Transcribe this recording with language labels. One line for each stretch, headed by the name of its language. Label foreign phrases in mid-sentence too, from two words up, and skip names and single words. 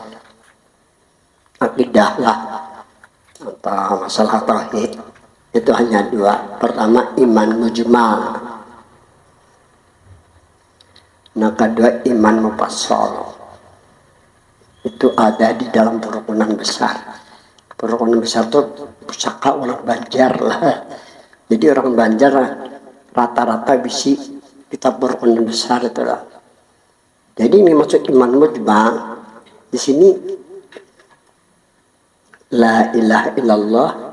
Banjar: akidah lah atau masalah tauhid itu hanya dua. Pertama, iman mujmal. Nah, kedua, iman mufassal. Itu ada di dalam perukunan besar. Perukunan besar itu pusaka orang Banjar lah. Jadi orang Banjar rata-rata bisi kitab perukunan besar itu lah. Jadi ini maksud iman mujmal. Di sini
Arabic: لا إله إلا الله.